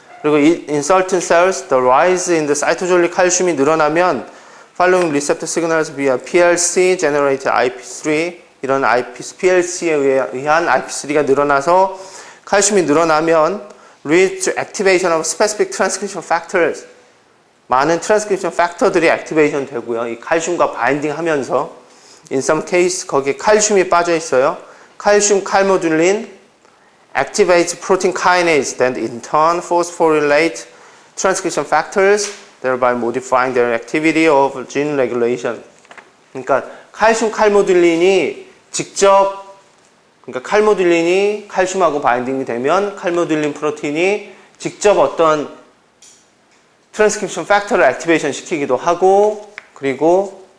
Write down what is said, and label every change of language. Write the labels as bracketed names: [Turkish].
[English] 그리고 in certain cells, the rise in the cytosolic [Korean] 칼슘이 늘어나면 [English] following receptor signals via PLC generated IP3, [Korean] 이런 PLC에 의한 IP3가 늘어나서 칼슘이 늘어나면 [English] leads to activation of specific transcription factors. [Korean] 많은 트랜스크립션 팩터들이 액티베이션 되고요. 이 칼슘과 바인딩 하면서 [English] in some case [Korean] 거기에 칼슘이 빠져 있어요. [English] 칼슘 칼모듈린 activates protein kinase that in turn phosphorylate transcription factors thereby modifying their activity of gene regulation. [Korean] 그러니까 칼슘 칼모듈린이 직접, 그러니까 칼모듈린이 칼슘하고 바인딩이 되면 칼모듈린 프로틴이 직접 어떤 트랜스크립션 팩터를 액티베이션 시키기도 하고, 그리고